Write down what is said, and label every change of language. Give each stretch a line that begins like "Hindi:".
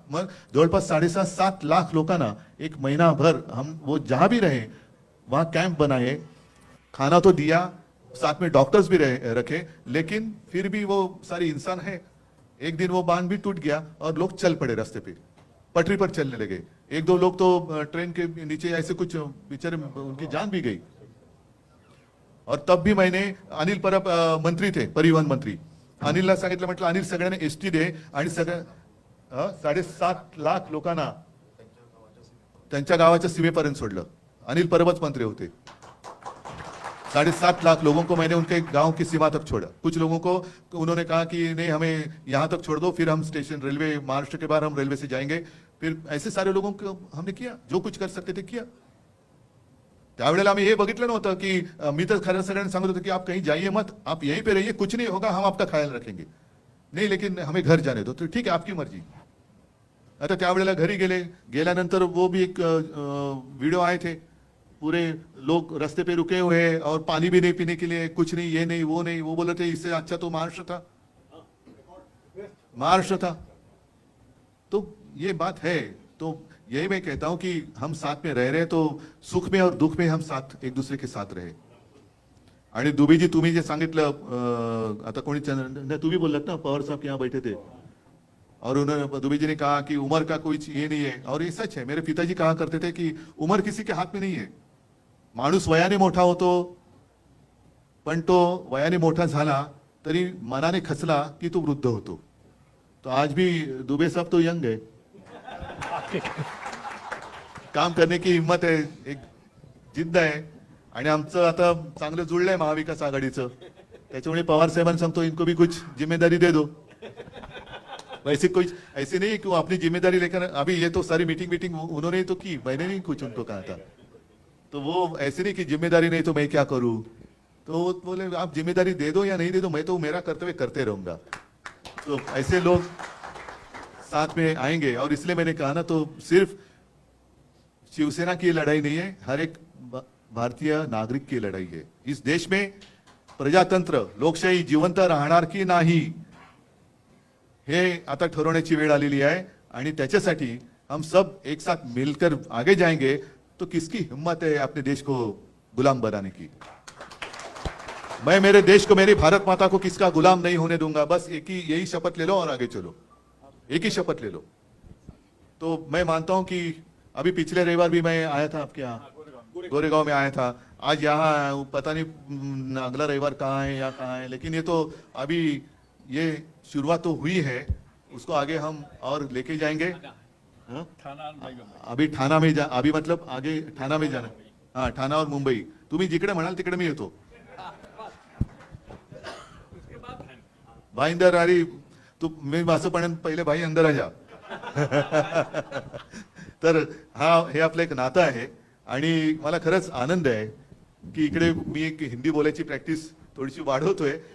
Marathi: मग जवळपास 7.5 लाख लोकांना
Hindi: एक महीना भर हम वो जहां भी रहे वहां कैंप बनाए, खाना तो दिया, साथ में डॉक्टर्स भी रखे, लेकिन फिर भी वो सारे इंसान है। एक दिन वो बांध भी टूट गया और लोग चल पड़े रास्ते पे, पटरी पर चलने लगे। 1-2 लोग तो ट्रेन के नीचे ऐसे कुछ बेचारे, उनकी जान भी गई। और तब भी मैंने, अनिल परब मंत्री थे, परिवहन मंत्री,
Marathi: अनिलला सांगितलं, म्हटलं अनिल सगळ्यांना एसटी दे आणि सगळ्या 7.5 लाख लोकांना त्यांच्या गावाच्या सीमेपर्यंत सोडलं. अनिल परबच मंत्री होते.
Hindi: 7.5 लाख लोगों को मैंने उनके गांव की सीमा तक छोड़ा. कुछ लोगों को उन्होंने कहा कि नहीं हमें यहां तक छोड़ दो, फिर हम स्टेशन रेलवे महाराष्ट्र के बाहर हम रेलवे से जाएंगे. फिर ऐसे सारे लोगों को हमने किया, जो कुछ कर सकते थे किया.
Marathi: त्यावेळेला आम्ही हे बघितलं नव्हतं की मी तर खरं सगळ्यांना सांगत होतो की
Hindi: आप कहीं जाइए मत, आप यहीं पे रहिए, कुछ नहीं होगा, हम आपका ख्याल रखेंगे. नहीं लेकिन हमें घर जाने दो. तो ठीक है आपकी मर्जी.
Marathi: आता त्यावेळेला घरी गेल्यानंतर
Hindi: वो भी एक वीडियो आए थे, पूरे लोग रास्ते पे रुके हुए हैं और पानी भी नहीं पीने के लिए, कुछ नहीं, ये नहीं वो नहीं. वो बोल रहे थे इससे अच्छा तो महाराष्ट्र था, महाराष्ट्र था. तो ये बात है. तो यही मैं कहता हूं कि हम साथ में रह रहे हैं तो सुख में और दुख में हम साथ एक दूसरे के साथ रहे.
Marathi: आणि दुबेजी तुम्ही जे सांगितलं आता कोणी तुम्ही बोललात ना,
Hindi: पवार साहब यहाँ बैठे थे और उन्होंने दुबे जी ने कहा कि उम्र का कोई ये नहीं है, और ये सच है. मेरे पिताजी कहा करते थे कि उम्र किसी के हाथ में नहीं है.
Marathi: माणूस वयाने मोठा होतो, पण तो वयाने मोठा झाला तरी मनाने खचला की तो वृद्ध होतो.
Hindi: तो आज भी दुबे साहब तो यंग है, काम करने की हिम्मत है,
Marathi: एक जिद्द आहे. आणि आमचं आता चांगलं जुळलंय महाविकास आघाडीचं. त्याच्यामुळे पवार साहेबांना सांगतो
Hindi: इनको भी कुछ जिम्मेदारी दे दो. वैसे कोई ऐसे नहीं कि वो अपनी जिम्मेदारी लेकर, अभी ये तो सारी मीटिंग उन्होंने ही तो की, मैंने नहीं कुछ उनको कहा था. तो वो ऐसे नहीं कि जिम्मेदारी नहीं तो मैं क्या करूं. तो वो बोले आप जिम्मेदारी दे दो या नहीं दे दो, मैं तो मेरा कर्तव्य करते रहूंगा. तो ऐसे लोग साथ में आएंगे. और इसलिए मैंने कहा ना, तो सिर्फ शिवसेना की लड़ाई नहीं है, हर एक भारतीय नागरिक की लड़ाई है. इस देश में प्रजातंत्र
Marathi: लोकशाही जिवंत राहणार की नाही हे आता ठरवण्याची वेळ आलेली आहे. आणि त्याच्यासाठी
Hindi: हम सब एक साथ मिलकर आगे जाएंगे. तो किसकी हिम्मत है अपने देश को गुलाम बनाने की. मैं मेरे देश को, मेरी भारत माता को किसका गुलाम नहीं होने दूंगा. बस एक ही यही शपथ ले लो और आगे चलो. एक ही शपथ ले लो. तो मैं मानता हूं कि अभी पिछले रविवार भी मैं आया था आपके यहाँ, गोरेगांव में आया था. आज यहाँ आया हूं, पता नहीं अगला रविवार कहाँ है या कहाँ है. लेकिन ये तो अभी ये शुरुआत तो हुई है, उसको आगे हम और लेके जाएंगे. हाँ? अभी ठाणा में अभी मतलब आगे ठाणा में जाना. हाँ, ठाणा और मुंबई.
Marathi: तुम्ही जिकडे म्हणाल तिकडे मी येतो. भाई अंदर अरे तू मी असं पण पहिले
Hindi: भाई अंदर जा.
Marathi: तर हा हे आपलं एक नातं आहे. आणि मला खरंच आनंद आहे की इकडे मी एक हिंदी बोलायची प्रॅक्टिस थोडीशी वाढवतोय.